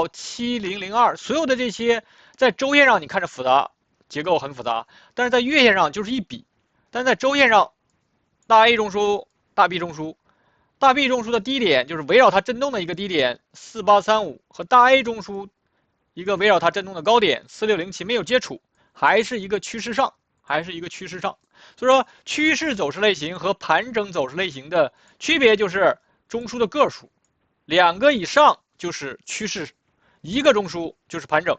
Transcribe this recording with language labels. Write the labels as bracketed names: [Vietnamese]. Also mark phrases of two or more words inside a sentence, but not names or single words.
[Chinese] 7002，所有的這些在周線上你看着複雜，結構很複雜，但是在月線上就是一筆，但是在周線上，大 A 中枢、大 B 中枢，大 B 中枢的低点就是圍繞它震動的一個低點4835，和大 A 中枢一個圍繞它震動的高點4607沒有接觸，還是一個趨勢上。所以說趨勢走勢類型和盤整走勢類型的區別就是中樞的個數，2個以上就是趨勢，1個中樞就是盤整。